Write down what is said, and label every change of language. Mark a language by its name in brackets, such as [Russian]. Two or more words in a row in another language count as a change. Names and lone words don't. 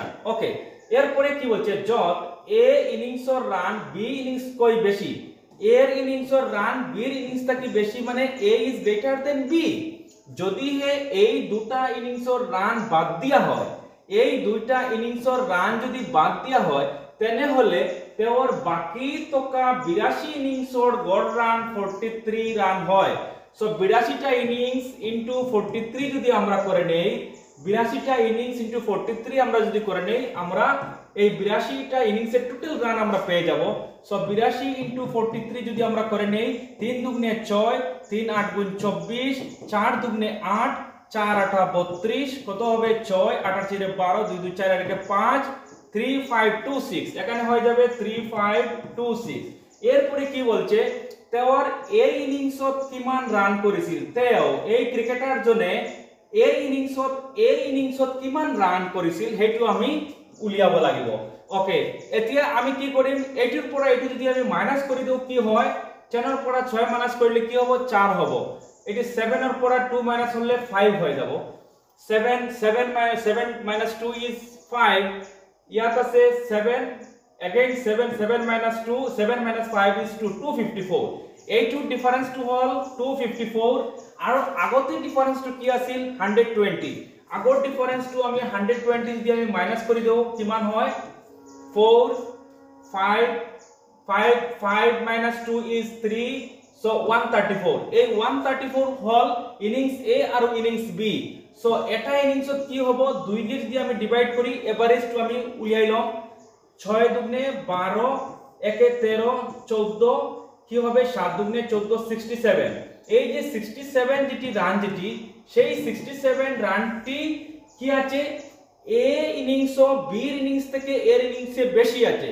[Bangla] ওকে, এরপরে কি বলছে? যত এ ইনিংসর রান বি ইনিংস কই বেশি, এর ইনিংসর রান বির ইনিংস থেকে বেশি, মানে [English] A is greater than B. [Assamese] যদি এই দুটা ইনিংসর রান বাদ দিয়া হয়, এই দুইটা ইনিংসর রান যদি বাদ দিয়া হয় তেনেহলে তেওর বাকি থকা 82 ইনিংসর গড় রান 43 রান হয়। [Bangla] সো 82টা ইনিংস ইনটু 43 যদি আমরা করে নেই, 82টা ইনিংস ইনটু 43 আমরা যদি করে নেই, আমরা এই 82টা ইনিংসের টোটাল রান আমরা পেয়ে যাব। সো 82 ইনটু 43 যদি আমরা করে নেই, 3 দুগুণে 6, 3 8 গুণ 24, 4 দুগুণে 8, 4 8 32, কত হবে 6 8 4 12, 2 2 4 8 5, 3 5 2 6, এখানে হয়ে যাবে 3 5 2 6। [Assamese] এরপরে কি বলছে, তেওর এই ইনিংসত কিমান রান করেছিল, তেও এই ক্রিকেটার জনে এই ইনিংসত কিমান রান করেছিল হেতু আমি উলিয়াব লাগিব। ওকে, এতিয়া আমি কি কৰিম, এটিৰ পৰা এটি যদি আমি মাইনাস কৰি দিও কি হয়, 10 ৰ পৰা 6 মাইনাস কৰিলে কি হ'ব 4 হ'ব। এটি 7 ৰ পৰা 2 মাইনাস হলে 5 হৈ যাব। [English] 7 minus 2 is 5, [Assamese] ইয়াত আছে 7, [English] again 7 minus 2, 7 minus 5 is 2, 254। [Assamese] এইটো ডিফারেন্সটো হল 254 আৰু আগতে ডিফারেন্সটো কি আছিল 120। আগৰ ডিফারেন্সটো আমি 120 যদি আমি মাইনাস কৰি দিও কিমান হয় 4 5 5 5 [English] minus 2 is 3, so 134। [Assamese] এই 134 হল ইনিংস এ আৰু ইনিংস বি। সো এটা ইনিংসত কি হ'ব, [Bangla] দুই দিয়ে যদি আমি ডিভাইড করি [Assamese] এভারেজটো আমি উলিয়াই লম, [Bangla] 6 দুগুণে 12, 1 13 14, কি হবে 7 দুগুণে 14 67। এই যে 67 যেটি রান যেটি, সেই 67 রানটি কি আছে এ ইনিংস বি ইনিংস থেকে এর ইনিংসে বেশি আছে।